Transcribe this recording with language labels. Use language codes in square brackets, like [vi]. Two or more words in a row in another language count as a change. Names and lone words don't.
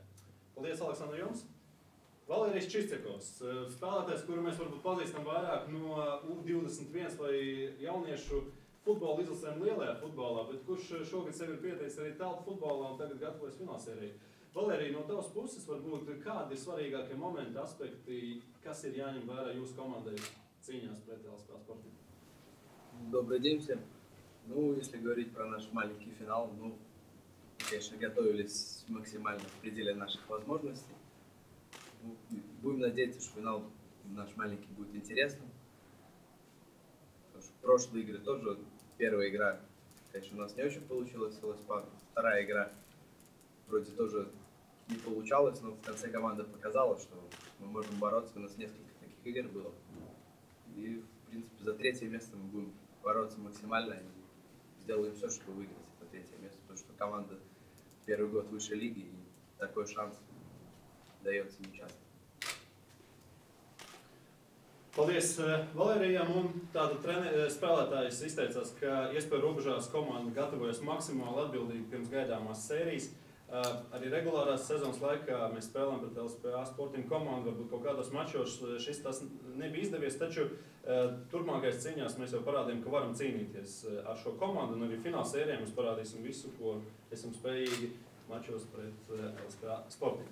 [lv] Paldies, Aleksandr, jums! Valērijas Čistjakovs, spēlētājs, kuru mēs varbūt pazīstam vairāk no U21 vai jauniešu futbola izlasēm lielajā futbolā, bet kurš šogad sevi ir pieteicis arī telpu futbolā un tagad gatavojas finālsērijai. Valērija, no tavas puses varbūt kādi ir svarīgākie momenti, aspekti, kas ir jāņem vērā jūsu komandai cīņās pret LSPA Sporting? [ru] Добрый день всем. Ну, если говорить про наш маленький финал, ну, конечно, готовились максимально в пределе наших возможностей. Ну, будем надеяться, что финал наш маленький будет интересным. Потому что прошлые игры тоже, первая игра, конечно, у нас не очень получилась с ЛСПА, вторая игра вроде тоже не получалось, но в конце команда показала, что мы можем бороться, у нас несколько таких игр было. И, в принципе, за 3-е место мы будем бороться максимально и сделаем все, чтобы выиграть это 3-е место, потому что команда первый год высшей лиги, и такой шанс дается нечасто. [lv] Paldies Valērijam, un tāda spēlētājs izteicās, ka iespēju robežās komanda gatavojas maksimāli atbildīgi pirms gaidāmās sērijas. Arī regulārās sezonas laikā mēs spēlējam pret LSPA Sporting komandu, varbūt kaut kādos mačos šis tas nebija izdevies, taču turpmākais cīņās mēs jau parādījām, ka varam cīnīties ar šo komandu, un arī fināla sērijā mēs parādīsim visu, ko esam spējīgi mačos pret LSPA Sporting.